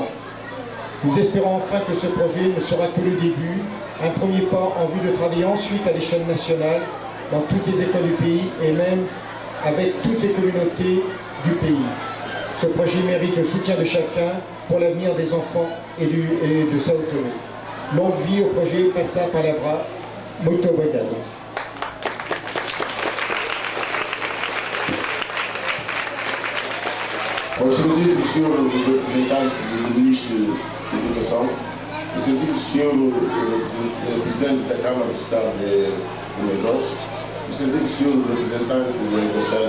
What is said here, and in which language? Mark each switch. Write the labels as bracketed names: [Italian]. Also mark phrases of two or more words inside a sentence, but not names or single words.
[French] Nous espérons enfin que ce projet ne sera que le début, un premier pas en vue de travailler ensuite à l'échelle nationale dans toutes les écoles du pays et même avec toutes les communautés du pays. Ce projet mérite le soutien de chacun pour l'avenir des enfants et de Sao Tomé. Longue vie au projet Passa Palavra. [Portuguese] Muito obrigado. Excelentíssimo Senhor representante do Ministro da Educação, Excelentíssimo Senhor Presidente da Câmara do Estado de Mesós, Excelentíssimo Senhor representante da Embaixada